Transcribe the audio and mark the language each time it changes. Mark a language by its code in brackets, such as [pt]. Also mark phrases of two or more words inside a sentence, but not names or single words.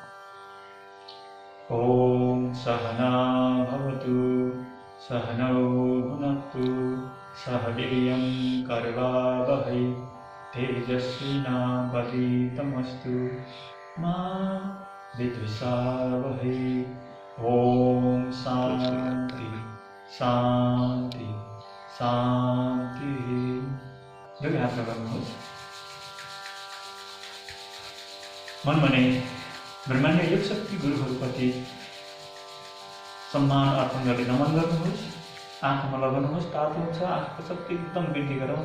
[sa] ओम सहना भवतु सहनौ भुनक्तु सह वीर्यं कर्वावहै तेजस्विनावधीतमस्तु मा विद्विषावहै। ओम शान्ति शान्ति शान्ति। [ne] दुई हात गर्नुहोस्। मनमा नै ब्रह्माण्ड योग शक्ति गुरुहरूप्रति सम्मान अर्पण गर्दै नमन गर्नुहोस्। आँखामा लगाउनुहोस्, तातो हुन्छ, आँखाको शक्ति एकदम वृद्धि गराउँछ।